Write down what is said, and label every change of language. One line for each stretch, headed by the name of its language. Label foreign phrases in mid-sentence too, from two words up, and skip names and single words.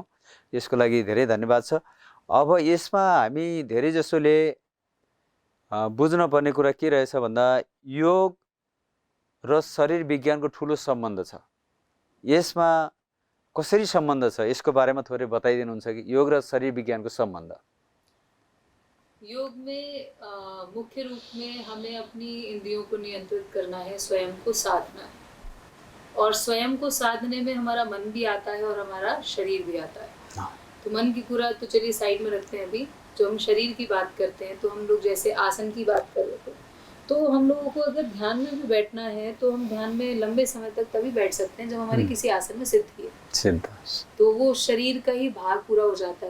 Nepali: यसको लागि धेरै धन्यवाद छ। अब यसमा हामी धेरै जसोले बुझ्नुपर्ने कुरा के रहेछ भन्दा योग र शरीर विज्ञानको ठुलो सम्बन्ध छ। यसमा कसरी सम्बन्ध छ यसको बारेमा थोरै बताइदिनुहुन्छ कि योग र शरीर विज्ञानको सम्बन्ध?
Hindi: योग में मुख्य रूप में हमें अपनी इंद्रियों को नियंत्रित करना है, स्वयं को साधना है। और स्वयं को साधने में हमारा मन भी आता है और हमारा शरीर भी आता है। तो मन की पूरा तो चलिए साइड में रखते हैं। अभी जो हम शरीर की बात करते हैं तो हम लोग जैसे आसन की बात कर रहे थे, तो हम लोगों को अगर ध्यान में भी बैठना है तो हम ध्यान में लंबे समय तक तभी बैठ सकते हैं जब हमारी किसी आसन में सिद्धि है, तो वो शरीर का ही भाग पूरा हो जाता है।